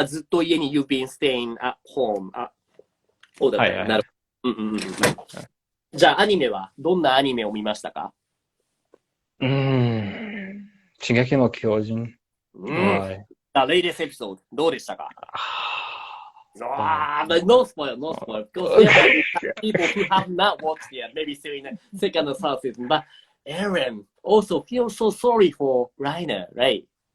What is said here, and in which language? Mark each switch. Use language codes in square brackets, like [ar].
[ja] ずっと家に [en] You've been staying at home. [ja] そうだね。なるほど。じゃあアニメはどんなアニメを見ましたか？進撃の巨人。 [en] The latest episode [ja] どうでしたか？ [en] But no spoil. Because there are people who have not watched yet, maybe still in the second or third season. But Aaron also feels so sorry for Rainer, right?